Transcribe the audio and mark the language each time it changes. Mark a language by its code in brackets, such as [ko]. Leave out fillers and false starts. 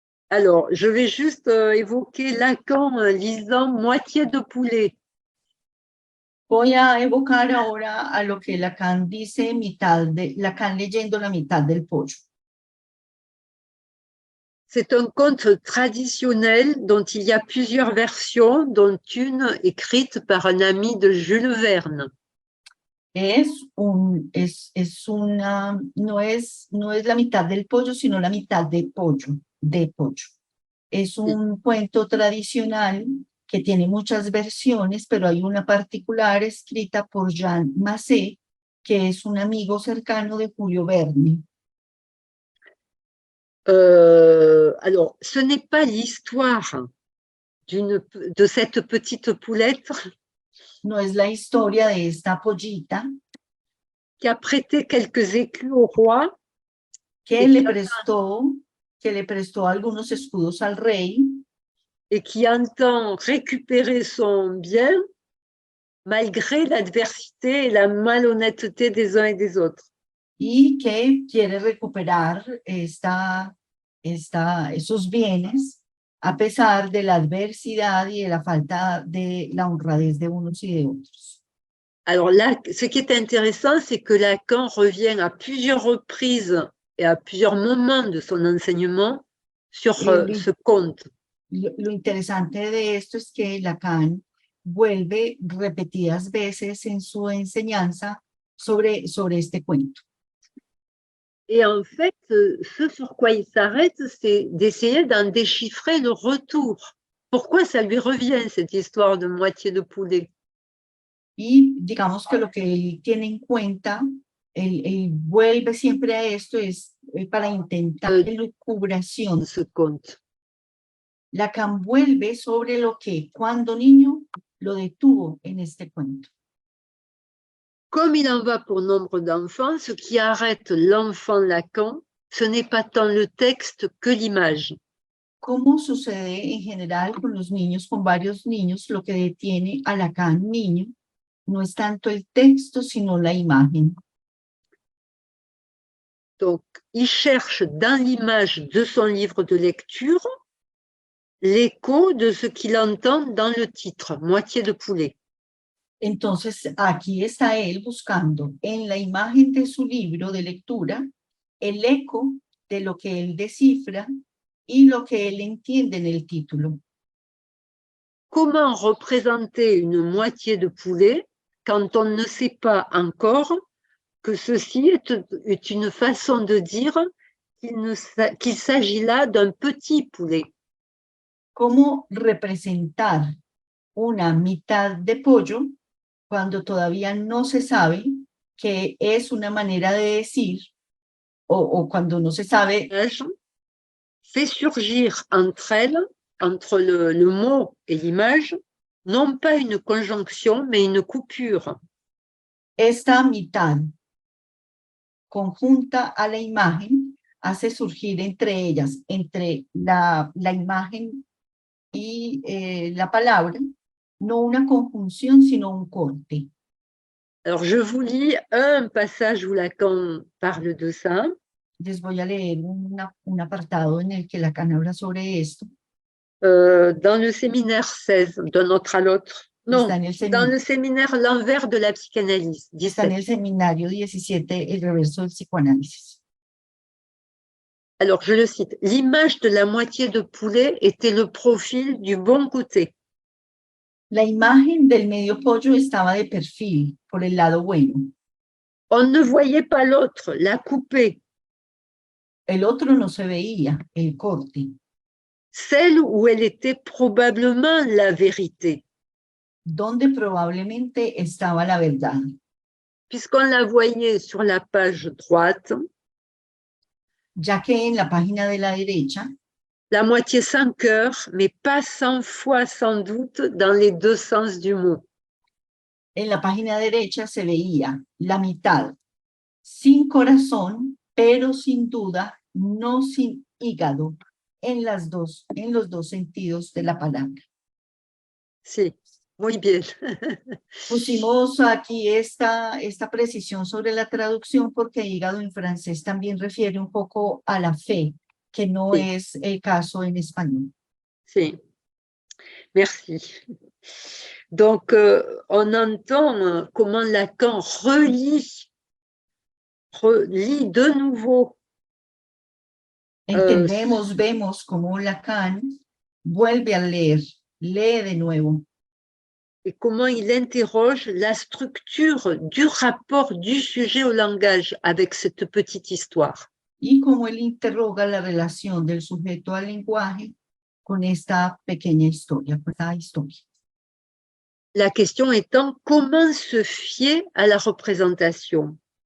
[fr] Alors, je vais juste évoquer Lacan lisant Moitié de poulet. [es] Voy a evocar ahora a lo que Lacan dice, Lacan leyendo la mitad del pollo. [fr] C'est un conte traditionnel dont il y a plusieurs versions, dont une écrite par un ami de Jules Verne. [es] No es la mitad del pollo, sino la mitad de pollo. Es un cuento tradicional que tiene muchas versiones, pero hay una particular escrita por Jean Macé, que es un amigo cercano de Julio Verne. [fr] Alors, ce n'est pas l'histoire de cette petite poulette [es] No es la historia de esta pollita [fr] qui a prêté quelques écus au roi [es] que le prestó algunos escudos al rey [fr] et qui entend récupérer son bien malgré l'adversité et la malhonnêteté des uns et des autres. [es] y que quiere recuperar esos bienes a pesar de la adversidad y de la falta de la honradez de unos y de otros. [fr] Alors là, ce qui est intéressant, c'est que Lacan revient à plusieurs reprises et à plusieurs moments de son enseignement sur ce conte. [es] Lo interesante de esto es que Lacan vuelve repetidas veces en su enseñanza sobre este cuento. [fr] Et en fait, ce sur quoi il s'arrête, c'est d'essayer d'en déchiffrer le retour. Pourquoi ça lui revient, cette histoire de moitié de poulet? [es] Y digamos que lo que él tiene en cuenta, él vuelve siempre a esto, es para intentar elucubración. [fr] De ce conte. [es] Lacan vuelve sobre lo que cuando niño lo detuvo en este cuento. [fr] Comme il en va pour nombre d'enfants, ce qui arrête l'enfant Lacan, ce n'est pas tant le texte que l'image. [es] Como sucede en general con los niños, con varios niños, lo que detiene a Lacan niño no es tanto el texto, sino la imagen. [fr] Donc, il cherche dans l'image de son livre de lecture l'écho de ce qu'il entend dans le titre, Moitié de poulet. [es] Entonces, aquí está él buscando en la imagen de su libro de lectura el eco de lo que él descifra y lo que él entiende en el título. [fr] Comment représenter une moitié de poulet quand on ne sait pas encore que ceci est une façon de dire qu'il s'agit là d'un petit poulet? [es] ¿Cómo representar una mitad de pollo cuando todavía no se sabe que es una manera de decir o cuando no se sabe? [fr] Fait surgir entre elles, entre le mot et l'image, non pas une conjonction, mais une coupure. [es] Esta mitad conjunta a la imagen hace surgir entre ellas, entre la imagen y la palabra, no una conjunción, sino un corte. [fr] Alors, je vous lis un passage où Lacan parle de ça. [es] Les voy a leer un apartado en el que Lacan habla sobre esto. [fr] Dans le séminaire 16, d'un autre à l'autre. Non, dans le séminaire L'envers de la psychanalyse. 17. [es] Está en el seminario 17, el reverso del psicoanálisis. [fr] Alors, je le cite. L'image de la moitié de poulet était le profil du bon côté. [es] La imagen del medio pollo estaba de perfil, por el lado bueno. [fr] On ne voyait pas l'autre, la coupée, [es] El otro no se veía, el corte, [fr] celle où elle était probablement la vérité, [es] donde probablemente estaba la verdad, [fr] puisqu'on la voyait sur la page droite, [es] ya que en la página de la derecha, [fr] la moitié sans cœur, mais pas 100 fois sans doute dans les deux sens du mot. [es] en la página derecha se veía la mitad sin corazón, pero sin duda no sin hígado en los dos sentidos de la palabra. Si, muy bien. Pusimos aquí esta precisión sobre la traducción porque hígado en francés también refiere un poco a la fe, que no Sí. es el caso en español. [fr] Si. Merci. Donc, on entend comment Lacan relie de nouveau. [es] Entendemos, vemos cómo Lacan vuelve a leer, lee de nuevo. [fr] Et comment il interroge la structure du rapport du sujet au langage avec cette petite histoire. [es] Y cómo él interroga la relación del sujeto al lenguaje con esta pequeña historia, con esta historia. [fr] La question étant comment se fier à la représentation.